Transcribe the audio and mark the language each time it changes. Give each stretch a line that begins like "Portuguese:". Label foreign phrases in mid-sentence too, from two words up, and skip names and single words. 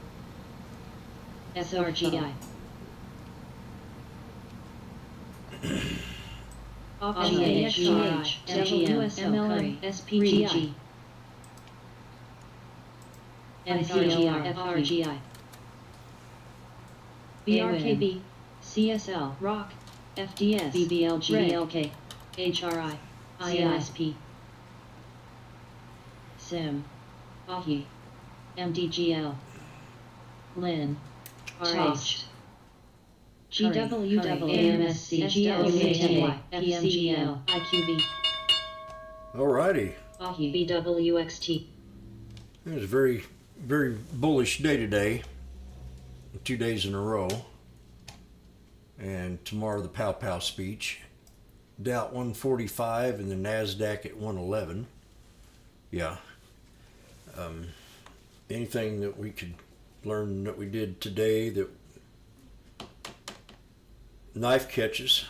English: SRGI, GH, WSL, SPGI, NCLR, FRGI, BRKB, CSL, ROC, FDS, BBLG, LK, HRI, INSP, SIM, AHI, MDGL, LIN, RH, GWWAMSC, GLCTY, PMGL, IQB, Alrighty. AHI, BWXT. It was a very, very bullish day today. 2 days in a row. And tomorrow the Pow Pow speech. Dow at 145 and the NASDAQ at 111. Yeah. Anything that we could learn that we did today, that knife catches.